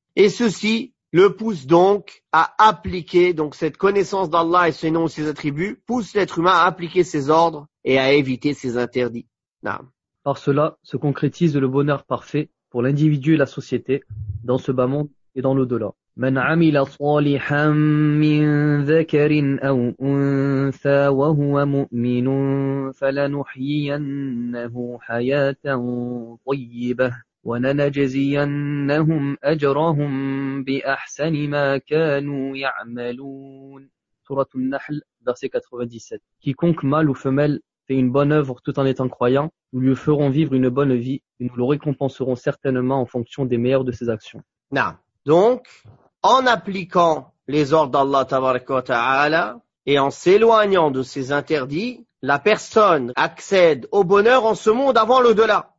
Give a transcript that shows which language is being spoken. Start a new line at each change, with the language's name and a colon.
French: Et ceci le pousse donc à appliquer, donc cette connaissance d'Allah et ses noms et ses attributs, pousse l'être humain à appliquer ses ordres et à éviter ses interdits.
Arabic: Naam.
French: Par cela se concrétise le bonheur parfait pour l'individu et la société dans ce bas monde et dans l'au-delà.
Arabic: من عمل صالحا من ذكر أو أنثى وهو مؤمن فلنحيينه حياة طيبة ولنجزينهم أجرهم بأحسن ما كانوا يعملون. سورة النحل
French: verset 97. Quiconque mâle ou femelle fait une bonne œuvre tout en étant croyant, nous lui ferons vivre une bonne vie et nous le récompenserons certainement en fonction des meilleures de ses actions. Non. Donc, en appliquant les ordres d'Allah tabaraka wa ta'ala et en s'éloignant de ses interdits, la personne accède au bonheur en ce monde avant l'au-delà.